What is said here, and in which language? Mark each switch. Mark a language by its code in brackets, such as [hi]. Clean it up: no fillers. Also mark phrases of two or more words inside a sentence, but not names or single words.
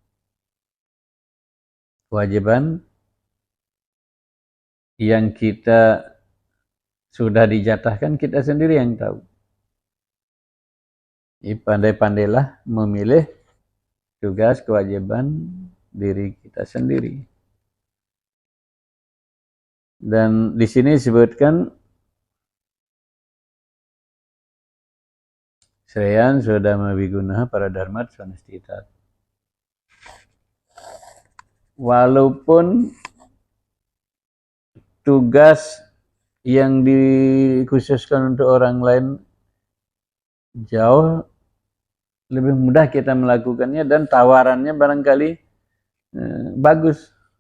[id] Kewajiban yang kita sudah dijatahkan, kita sendiri yang tahu. Pandai-pandailah memilih tugas kewajiban diri kita sendiri. Dan di sini disebutkan [sa] श्रेयान् स्वधर्मो विगुणः परधर्मात् स्वनुष्ठितात्. [id] Walaupun tugas yang dikhususkan untuk orang lain jauh lebih mudah kita melakukannya dan tawarannya barangkali bagus.